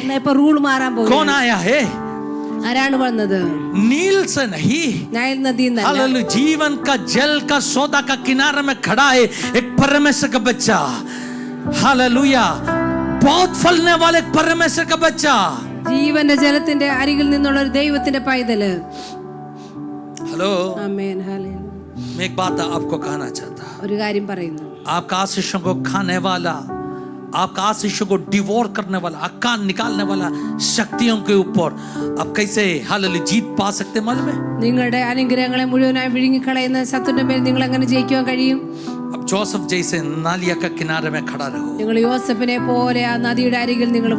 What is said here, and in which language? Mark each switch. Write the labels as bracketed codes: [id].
[ml] എന്നാ ഇപ്പൊ റൂൾ മാറാൻ [hi] कौन [ml] പോവുകയാണ്. [hi] आया है? [ml] ആരാണ് വന്നത്? [hi] नील से नहीं, [ml] നൈൽ നദിയിൽ നിന്നല്ല. [hi] हालेलुया। जीवन का जल का सौदा का किनारे में खड़ा है एक परमेश्वर का बच्चा, हालेलुया। बहुत फलने वाले एक परमेश्वर का बच्चा। [ml] ജീവന്റെ ജലത്തിന്റെ അരികിൽ നിന്നുള്ള ഒരു ദൈവത്തിന്റെ പൈതല്. [en] hello, [ml] ആമേൻ, ഹല്ലേലൂയ. [hi] मैं एक बात आपको कहना चाहता हूं। [ml] ഒരു കാര്യം പറയുന്നു. [hi] आपका आशीषों को खाने वाला, आपका आशीषों को डिवोर करने वाला, अक्का निकालने वाला शक्तियों के ऊपर आप कैसे हालेलुया जीत पा सकते हैं मालूम है? [ml] നിങ്ങളുടെ അനുഗ്രഹങ്ങളെ മുഴുവനായി വിഴുങ്ങിക്കളയുന്ന ശത്രുവിന്റെ മേൽ നിങ്ങൾ എങ്ങനെ ജയിക്കുവാൻ കഴിയും? [hi] अब जोसेफ जैसे नालिया का किनारे में खड़ा रहो, [ml] നിങ്ങൾ യോസഫിനെ പോലെ ആ നദിയുടെ അരികിൽ നിങ്ങൾ